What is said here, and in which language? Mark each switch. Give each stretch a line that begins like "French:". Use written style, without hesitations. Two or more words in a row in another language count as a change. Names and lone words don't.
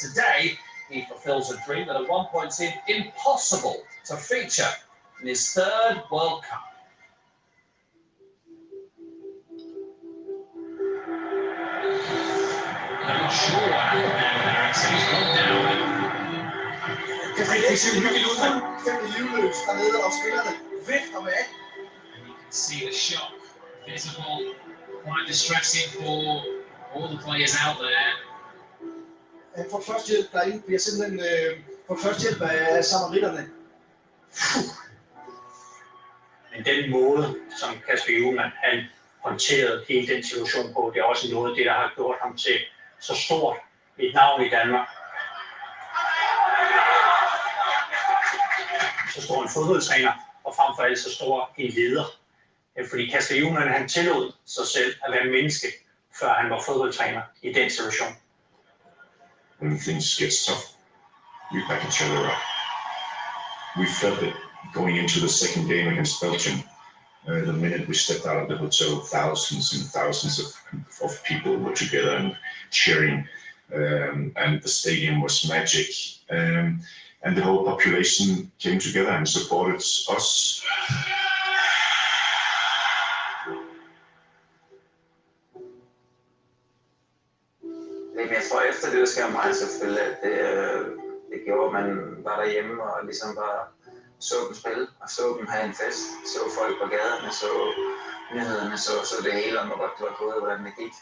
English: Today, he fulfills a dream that at one point seemed impossible to feature in his 3rd World Cup. I'm not sure what happened there with Eriksen. He's gone down.
Danish: Det ser hyggeligt ud. 5 livløs dernede, og spillerne vifter med.
English: And you can see the shock visible, quite distressing for all the players out there.
Danish: Han får førstehjælp derinde, bliver simpelthen får førstehjælp af samaritterne. Men den måde, som Kasper Hjulmand han håndterede hele den situation på, det er også noget af det, der har gjort ham til så stort et navn i Danmark. Så stor en fodboldtræner, og frem for alt så stor en leder. Fordi Kasper Hjulmand han tillod sig selv at være menneske, før han var fodboldtræner i den situation.
English: When things get tough, we back each other up. We felt it going into the second game against Belgium. The minute we stepped out of the hotel, thousands and thousands of people were together and cheering, and the stadium was magic. And the whole population came together and supported us.
Danish: Jeg tror efter det, der sker mig selvfølgelig, at det gjorde, at man var derhjemme og ligesom bare så dem spille, og så dem have en fest, så folk på gaderne, så nyhederne, så det hele om, hvor godt det var gået, hvordan det gik.